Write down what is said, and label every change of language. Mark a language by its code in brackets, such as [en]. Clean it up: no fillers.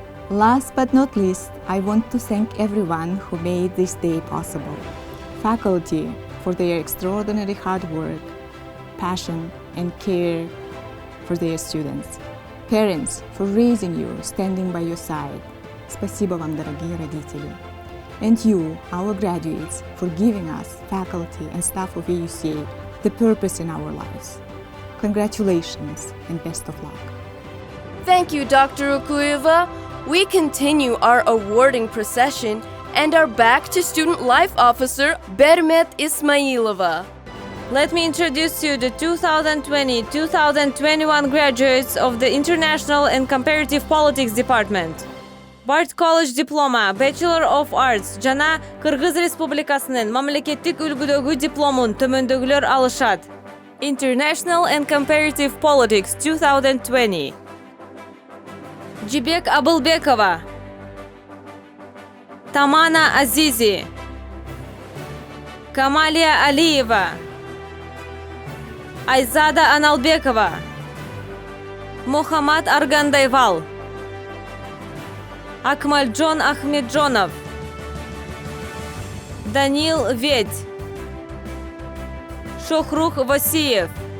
[en] Last but not least, I want to thank everyone who made this day possible. Faculty for their extraordinary hard work, passion, and care for their students. Parents for raising you, standing by your side. [ru] Спасибо вам, дорогие родители. [en] And you, our graduates, for giving us, faculty and staff of AUCA, the purpose in our lives. Congratulations and best of luck. Thank you, Dr. Ukuyeva. We continue our awarding procession and are back to Student Life Officer Bermet Ismailova. Let me introduce you the 2020-2021 graduates of the International and Comparative Politics Department. Bard College Diploma, Bachelor of Arts, [ky] жана Кыргыз Республикасынын мамлекеттик үлгүдөгү дипломун төмөндөгүлөр алышат. [en] International and Comparative Politics 2020. Жибек Абылбекова, Тамана Азизи, Камалия Алиева, Айзада Аналбекова, Мухаммад Аргандайвал, Акмальджон Ахмеджонов, Данил Ведь, Шохрух Васиев,